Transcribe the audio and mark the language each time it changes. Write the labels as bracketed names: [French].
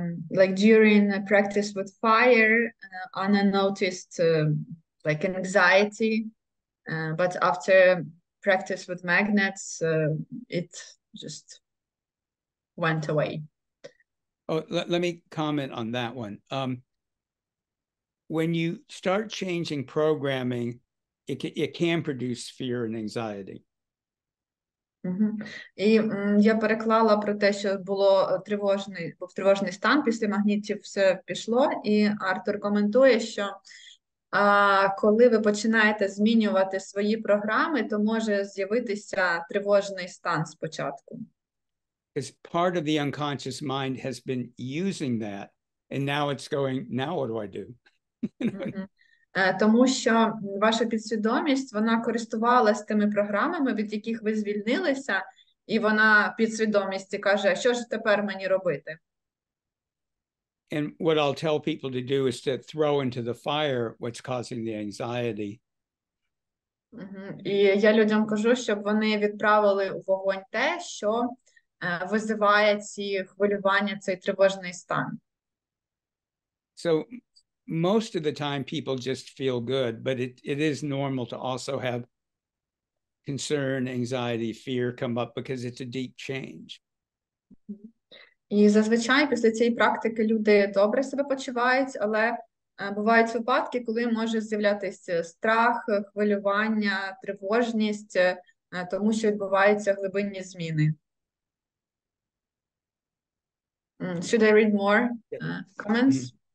[English] Like during a practice with fire, Anna noticed like anxiety, but after practice with magnets, it just went away. Oh, let me comment on that one. When you start changing programming, it can produce fear and anxiety. [Ukrainian] І я переклала про те, що був тривожний стан, після магнітів все пішло, і Артур коментує, що коли ви починаєте змінювати свої програми, то може з'явитися тривожний стан спочатку. [English] Because part of the unconscious mind has been using that And now it's going, now what do I do? [Ukrainian] Тому що ваша підсвідомість, вона користувалась тими програмами, від яких ви звільнилися, і вона підсвідомості каже, що ж тепер мені робити? [English] And what I'll tell people to do is to throw into the fire what's causing the anxiety. [Ukrainian] І я людям кажу, щоб вони відправили у вогонь те, що визиває ці хвилювання, цей тривожний стан. [English] So most of the time people just feel good, but it is normal to also have concern, anxiety, fear come up because it's a deep change. [Ukrainian] І зазвичай після цієї практики люди добре себе почувають, але бувають випадки, коли може з'являтися страх, хвилювання, тривожність, тому що відбуваються глибинні зміни. [English] Should I read more comments?